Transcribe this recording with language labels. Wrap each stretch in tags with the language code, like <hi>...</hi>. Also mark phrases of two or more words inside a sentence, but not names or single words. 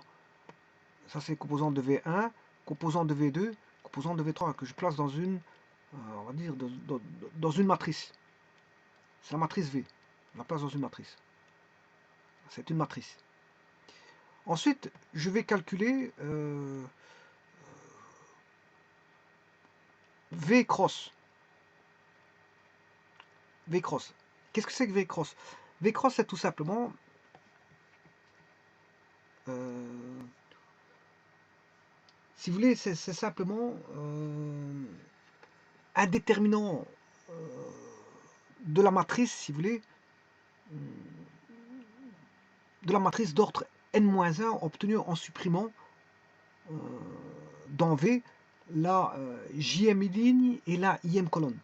<fr>Ça, c'est les composants de V1, composants de V2, composants de V3, que je place dans une, on va dire, dans une matrice. C'est la matrice V. On la place dans une matrice. C'est une matrice. Ensuite, je vais calculer V cross. V cross. Qu'est-ce que c'est que V cross? V cross, c'est tout simplement si vous voulez, c'est simplement un déterminant de la matrice, si vous voulez, de la matrice d'ordre n-1 obtenue en supprimant dans V la jm ligne et la im colonne.</fr>